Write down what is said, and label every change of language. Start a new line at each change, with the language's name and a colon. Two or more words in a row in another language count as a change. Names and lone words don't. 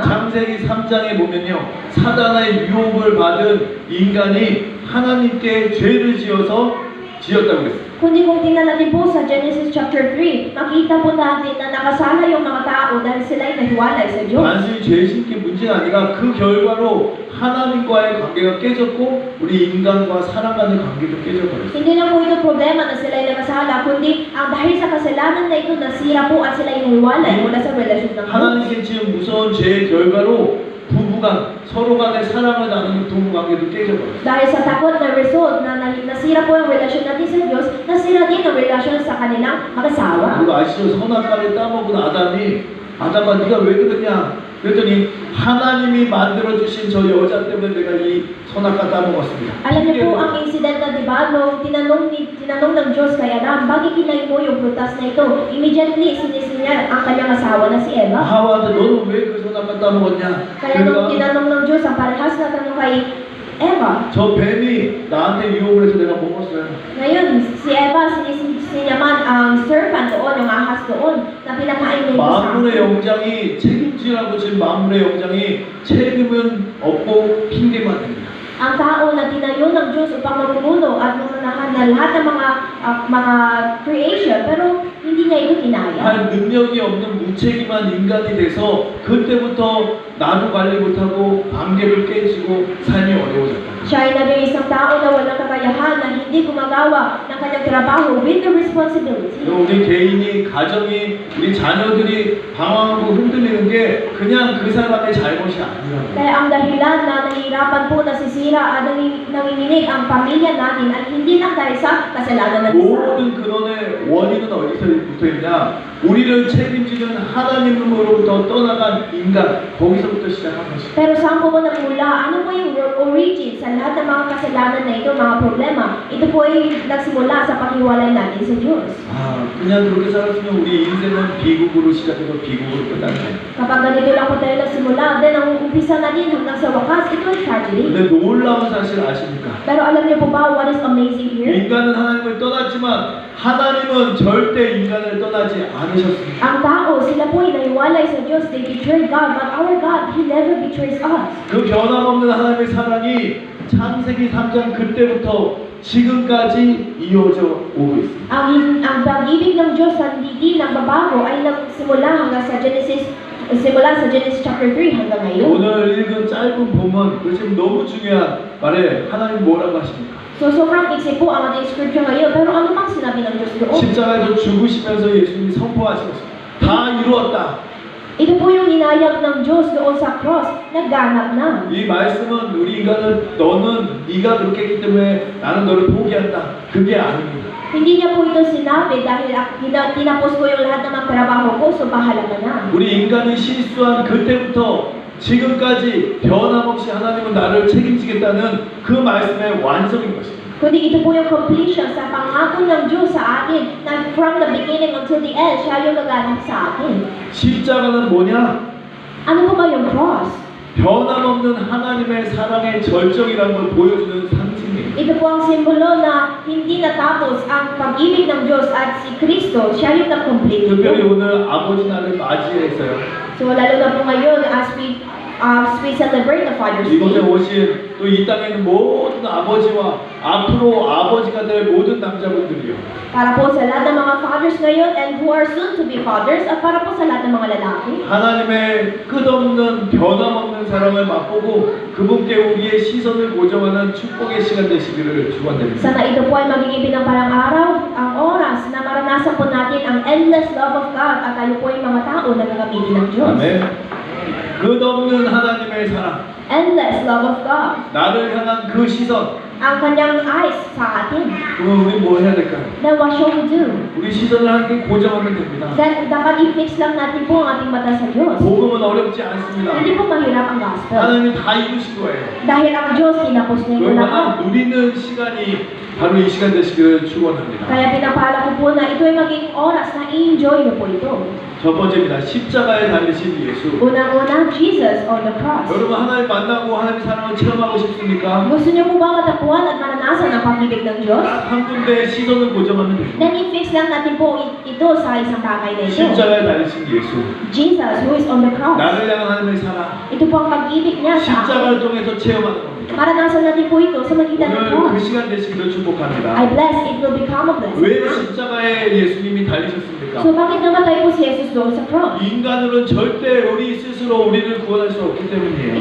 Korean: 창세기 3장에 보면요. 사단의 유혹을 받은 인간이 하나님께 죄를 지어서 지었다고 했습니다.
Filipino: Kundi kung tingnan natin po sa Genesis chapter 3, makita po natin na nakasala yung mga tao dahil sila ay nahiwalay sa Diyos.
Korean: 단순히 죄 짓기 문제가 아니라 그 결과로 하나님과의 관계가 깨졌고 우리 인간과 사람 간의 관계도 깨져버렸어요.
Filipino: Hindi lang po ito problema na sila ay nakasala, kundi ang dahil sa kasalanan na ito, nasira po at sila ay nahiwalay mula sa relasyon ng Diyos.
Korean: 하나님께 지은 무서운 죄의 결과로 부부간 서로 간의 사랑을 나누는 부부 관계도 깨져버렸어요.
Filipino: Dahil sa takot na result na nasira po ang relasyon natin sa Diyos, nasira din ang relasyon sa kanilang mag-asawa.
Korean: 그리고 아시죠? 선악과를 따먹은 아담아 네가 왜 그러냐? 그랬더니 하나님이 만들어주신 저 여자 때문에 내가 이 선악과 따먹었습니다.
Filipino: Alam niyo po ang incident na diba, nung tinanong ng Diyos kay Adam, bakit kinain mo yung prutas na ito? Immediately, sinisin niya ang kanyang asawa na si Eva.
Korean: 하와한테 너는 왜 그 선악과 따먹었냐?
Filipino: Kaya nung tinanong ng Diyos, ang parehas na tanong kay Eva.
Korean: 저 뱀이 나한테 유혹을 해서 내가 먹었어요.
Filipino: Ngayon, si Eva, sinyaman ang serpent doon, yung ahas doon, na pinakain nito sa
Korean: 만물의
Filipino: akin.
Korean: 영장이 책임지라고 지금 만물의 영장이 책임은 없고 핑계만 됩니다.
Filipino: Ang tao na tinayo ng Diyos upang magumuno at mamanahan na lahat ng mga creation, pero hindi niya ito kinaya.
Korean: 할 능력이 없는 무책임한 인간이 돼서 그때부터 나도 관리 못하고 관계를 깨지고 삶이 어려워졌다.
Filipino: Siya ay naging isang tao na walang kakayahan, na hindi gumagawa ng kanyang trabaho
English: with the responsibility.
Korean: 우리 개인이, 가정이, 우리 자녀들이 방황하고 흔들리는 게 그냥 그 사람의 잘못이 아니라고.
Filipino: Kaya ang dahilan na nahihirapan po, nasisira at nanginginig ang pamilya natin ay hindi lang dahil sa kasalanan ng isa.
Korean: 모든 근원의 원인은 어디서 붙어 있냐? 우리를 책임지는 하나님으로부터 떠나간 인간, 거기서부터 시작한 것이다.
Filipino: Pero saan po nagmula? Ano po yung origin sa lahat ng mga kasalanan na ito, mga problema? Ito po ay nagsimula sa paghiwalay natin sa Diyos.
Korean: 아, 그냥 그렇게 살았으면 우리 인생은 비극으로 시작해서 비극으로 끝났네.
Filipino: Kapag ganito lang po tayo nagsimula, then ang umpisa na din hanggang sa wakas, ito ay tragedy.
Korean: 근데 놀라운 사실 아십니까?
Filipino: Pero alam niyo po ba
English: what is amazing here?
Korean: 인간은 하나님을 떠났지만 하나님은 절대 인간을 떠나지 않으셨습니다.
Filipino: Ang tao, sila po ay naiwalay sa Diyos,
English: they betrayed God, but our God, He never betrays us.
Korean: 그 변함없는 하나님의 사랑이 창세기 3장 그때부터 지금까지 이어져 오고 있습니다.
Filipino: Ang pag-ibig ng Diyos sa hindi nagbabago ay nagsimula hanggang sa simula sa Genesis chapter 3 hanggang ngayon.
Korean: 오늘 읽은 짧은 본문, 그 지금 너무 중요한 말에 하나님 뭐라고 하십니까?
Filipino: So sobrang iksi po ang ating scripture ngayon, pero ano bang sinabi ng Diyos doon?
Korean: 십자가에서 죽으시면서 예수님이 선포하시겠습니다. 다 이루었다.
Filipino: Ito po yung inayag ng Diyos doon sa cross, nagganap na.
Korean: 이 말씀은 우리 인간은 너는 네가 그렇게 했기 때문에 나는 너를 포기한다. 그게 아닙니다.
Filipino: Hindi niya po ito sinabi dahil tinapos ko yung lahat ng mga trabaho ko, so bahala ka na.
Korean: 우리 인간이 실수한 그때부터 지금까지 변함없이 하나님은 나를 책임지겠다는 그 말씀의 완성인 것입니다.
Filipino: Kundi ito po yung completion sa pangako ng Diyos sa atin, na
English: from the beginning until the end,
Filipino: siya yung gaganap sa atin.
Korean: 십자가는 뭐냐?
Filipino: Ano po ba yung cross?
Korean: 변함없는 하나님의 사랑의 절정이라는 걸 보여주는 상징이에요.
Filipino: Ito po ang simbolo na hindi natapos ang pag-ibig ng Diyos at si Kristo, siya yung nag-complete.
Korean: 특별히 오늘 아버지 날을 맞이해서요.
Filipino: So lalo na po ngayon
English: as we celebrate the Father's
Korean: 이곳에
Filipino: Day.
Korean: 오신 또 이 땅에 있는 모든 아버지와 앞으로 아버지가 될 모든 남자분들이요.
Filipino: Para po sa lahat ng mga fathers ngayon
English: and who are soon to be fathers
Filipino: at para po sa lahat ng mga lalaki.
Korean: 하나님의 끝없는 변함없는 사랑을 맛보고 그분께 우리의 시선을 고정하는 축복의 시간 되시기를 축원드립니다.
Filipino: Sana ito po ay magiging pinangparang araw, ang oras na maranasan po natin ang
English: endless love of God
Filipino: at tayo po ay mga tao na gagamitin ng Diyos.
Korean: 아멘. 끝없는 하나님의 사랑,
English: Endless love of God.
Korean: 나를 향한 그 시선,
Filipino: Ang kanyang eyes sa atin.
Korean: 그럼 우리 뭐 해야 될까요?
English: Then what shall we do?
Korean: 우리 시선을 함께 고정하면 됩니다.
Filipino: Then dapat i-fix lang natin po ang ating mata sa Diyos.
Korean: 복음은 어렵지 않습니다.
Filipino: Hindi po mahirap ang gospel.
Korean: 하나님이 다 이루신 거예요.
Filipino: Dahil ang Diyos tinapos niya ito lahat.
Korean: 그러나 누리는 시간이 바로 이 시간 되시기를 축원합니다.
Filipino: Kaya pinapala ko po na ito ay magiging oras na i-enjoy niyo po ito.
Korean: 첫 번째입니다. 십자가에 달리신 예수.
English: Unang-una, Jesus on the cross.
Korean: 여러분 하나님 만나고 하나님의 사랑을 체험하고 싶습니까?
Filipino: Gusto niyo po ba matapuan at maranasan ang pag-ibig ng Diyos?
Korean: 딱 한 군데 시선을 고정하면 됩니다.
Filipino: Then i-fix lang natin po ito sa isang bagay na ito.
Korean: 십자가에 달리신 예수.
English: Jesus who is on the cross.
Korean: 나를 향한 하나님의 사랑.
Filipino: Ito po ang pag-ibig niya sa akin.
Korean: 십자가를 통해서 체험하는 겁니다.
Filipino: Maranasan natin po ito sa magitan ng
Korean: 오늘 그
Filipino: cross.
Korean: 시간 되시기를
English: I
Korean: 축복합니다.
English: bless, it will become a blessing.
Korean: 왜 십자가에 예수님이 달리셨습니까?
Filipino: So bakit namatay po si Jesus doon sa cross?
Korean: 인간으로는 절대 우리 스스로 우리를 구원할 수 없기 때문이에요.